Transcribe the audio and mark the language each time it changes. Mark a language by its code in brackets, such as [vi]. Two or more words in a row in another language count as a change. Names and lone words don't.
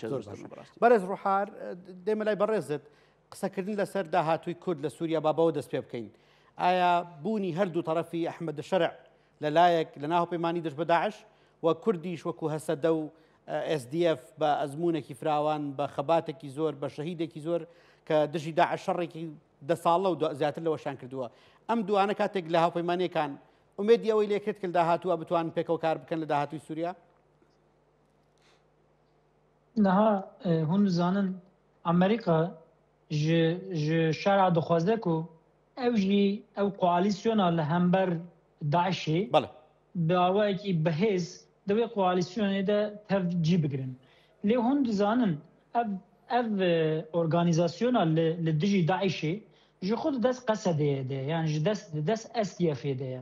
[ckb] بەرز ڕوحار دێمە لای بەڕێزت قسەکردن لەسەر داهاتووی کورد لە سووریا بابەوە دەست پێ بکەین ئایا بوونی هەردوو تەرەفی ئەحمەد شەرع لەلایەک لە ناو پەیمانی دژ بە داعش و کوردیش وەکو هەسەدە و SDF بە ئەزمونێکی فراوان بە خەباتێکی زۆر بە شەهیدێکی زۆر کە دژی داعش شەڕێکی 10 ساڵە و زیاتر لەوەشان کردووە ئەم دوانە کاتێک لە هاوپەیمانیەکان ئومێدی ئەوەی لێکرد کە داهاتووە بتوان پێکەوە کار بکەن لە داهاتووی سووریا [ku] نەها هون زانن ئەمریکا ji şer'a dixwaze ku ew jî ew koalîsyona li hember Daişê bi awayekî bihêz di wê koalîsyonê de tev cî bigirin. Lê hûn dizanin ev organîzasyona li dijî Daişê ji xwe di dest Qesedê de ye yani ji dest SDFê de ye.